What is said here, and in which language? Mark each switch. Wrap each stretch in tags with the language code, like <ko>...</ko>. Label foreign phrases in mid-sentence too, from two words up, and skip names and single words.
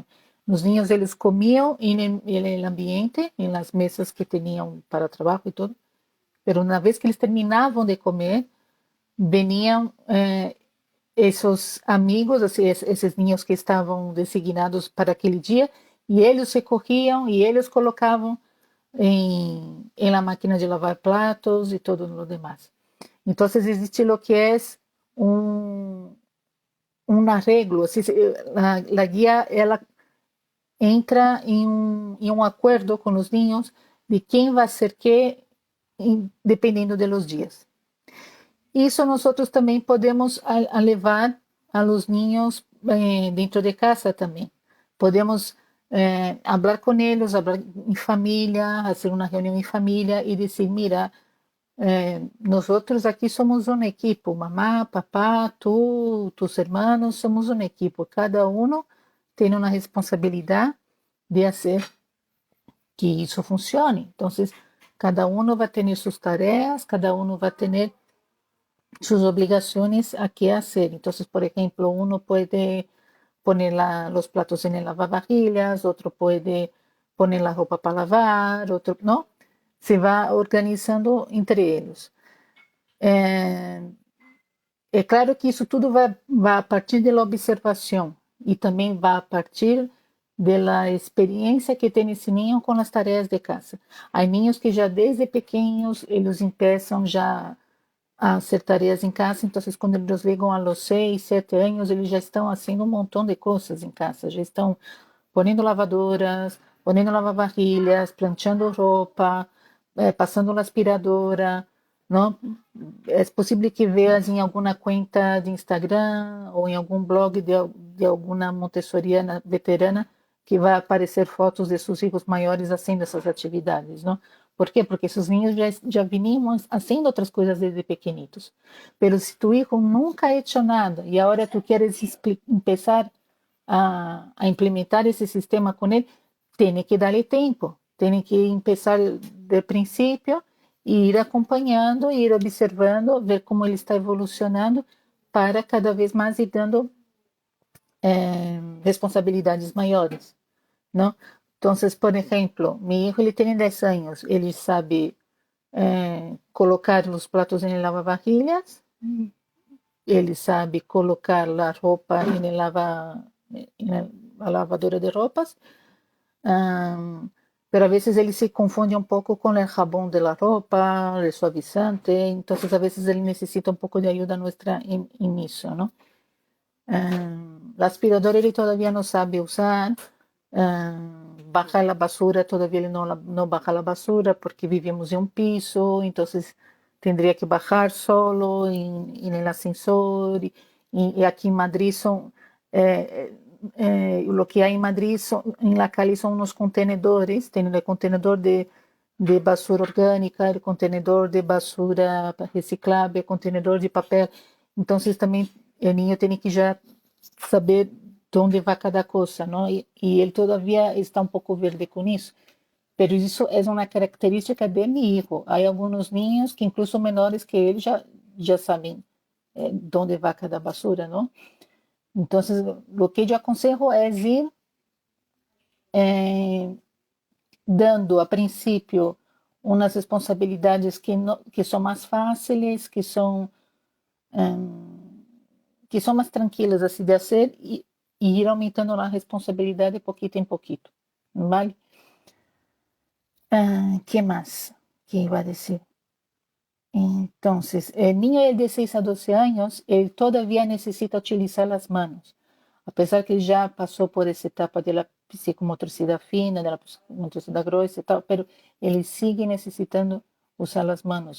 <pt>Os niños, eles comiam em ambiente, em</pt> <es>las mesas</es> <pt>que tinham para trabalho e tudo, mas uma vez que eles terminavam de comer, veniam esses amigos, esses niños que estavam designados para aquele dia, e eles recorriam e eles colocavam em</pt> <es>la máquina de lavar platos</es> <pt>e</pt> <es>todo lo demás.</es> <pt>Então, existe</pt> <es>lo que</es> <pt>é um arreglo, a guia ela entra em um acordo com os niños de quem vai ser que, dependendo</pt> <es>de los dias.</es> <pt>Isso nós também podemos levar</pt> <es>a los niños</es> <pt>dentro de casa também. Podemos hablar com eles, hablar em família, fazer uma reunião em família e dizer, mira, nós aqui somos um equipo,</pt> <es>mamá, papá, tus hermanos,</es> <pt>somos um equipo. Cada um tem uma responsabilidade de fazer que isso funcione. Então, cada um vai ter suas tarefas, cada um vai ter</pt> <es>sus obligaciones a qué hacer. Entonces, por ejemplo, uno puede poner los platos en el lavavajillas, otro puede poner la ropa para lavar, otro, ¿no? Se va organizando entre ellos.</es> <pt>É claro que isso tudo vai a partir da observação e também vai a partir da experiência que tem esse ninho com as tarefas de casa. Há ninhos que já desde pequenos eles começam já a</pt> <es>hacer tareas</es> <pt>em casa, então quando eles chegam</pt> <es>a los</es> <pt>6, 7 anos, eles já estão fazendo um montão de coisas em casa, já estão ponendo lavadoras, ponendo lavavajilhas, planchando roupa, passando a aspiradora, não? É possível que veas em alguma conta de Instagram ou em algum blog de alguma montessoriana veterana que vai aparecer fotos de seus filhos maiores fazendo essas atividades, não? ¿Por quê? Porque esses niños já vinham fazendo outras coisas desde pequenitos. Pero se</pt> <es>tu hijo nunca ha hecho nada</es> <pt>e agora</pt> <es>tu quieres empezar</es> <pt>a implementar esse sistema com ele, tem que darle tempo, tem que empezar de princípio e ir acompanhando, ir observando, ver como ele está evolucionando para cada vez mais ir dando responsabilidades maiores, não? Então, por exemplo, meu filho ele tem 10 anos, ele sabe colocar os pratos em lavavajillas, ele sabe colocar a roupa em</pt> <es>la lavadora</es> <pt>de roupas, pero a vezes ele se confunde um pouco com o jabón</pt> <es>de la</es> <pt>roupa,</pt> <es>el suavizante,</es> <pt>então a vezes ele necessita um pouco de ajuda nossa em isso, não? A aspiradora ele todavía não sabe usar,</pt> <es>bajar a basura, todavía</es> <pt>ele não</pt> <es>baja a basura porque vivimos em um piso, então tendría que bajar solo en el ascensor y aquí en Madrid son lo que hay en Madrid en la calle son unos contenedores, tienen el contenedor de basura orgánica, el contenedor de basura reciclable, el contenedor de papel, entonces también el niño tiene que ya saber dónde va cada cosa, ¿no? Y él todavía está un poco verde con eso.</es> <pt>Pero isso é uma característica de</pt> <es>mi hijo.</es> <pt>Há alguns niños que incluso menores que ele já sabem</pt> <es>donde va cada basura, ¿no? Entonces, lo que yo aconsejo es ir dando</es> <pt>a princípio umas responsabilidades que são mais fáceis, que são mais tranquilas assim de fazer e ir aumentando a responsabilidade pouquito em pouquito, ¿vale? Que mais que iba a dizer?</pt> <es>Entonces, el niño de 6 a 12 años, él todavía necesita utilizar las manos, a pesar que ya pasó por esa etapa de la psicomotricidad fina, de la psicomotricidad gruesa y tal, pero él sigue necesitando usar las manos.</es>